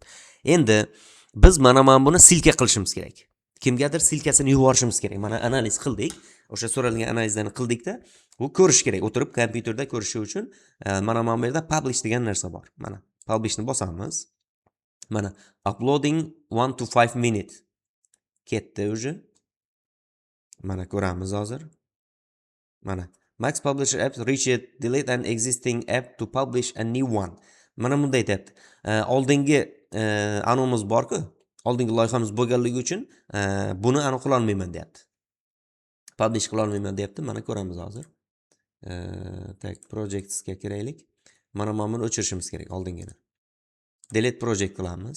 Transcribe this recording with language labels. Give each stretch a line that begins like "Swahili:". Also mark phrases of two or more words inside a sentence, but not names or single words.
Uzbek: Endi biz mana buni silka qilishimiz kerak. Kimgadir silkasini yuborishimiz kerak. Mana analiz qildik. O'sha so'ralgan analizlarni qildikda, bu ko'rish kerak. O'tirib kompyuterda ko'rishi uchun mana bu yerda publish degan narsa bor. Mana publishni bosamiz.
English: Mana uploading 1 to 5 minutes.
Uzbek: Ketdi уже. Mana ko'ramiz hozir.
English: Mana Max Publisher apps reached delete an existing app to publish a new one.
Uzbek: Mana bunday aytayapti. Oldingi anonimiz bor-ku, oldingi loyihamiz bo'lganligi uchun buni aniq qila olmayman deyapti. Publish qila olmayman deyapti. Mana ko'ramiz hozir. Tak projects ga kiraylik. Mana buni o'chirishimiz kerak oldingini.
English: Delete project
Uzbek: qilamiz.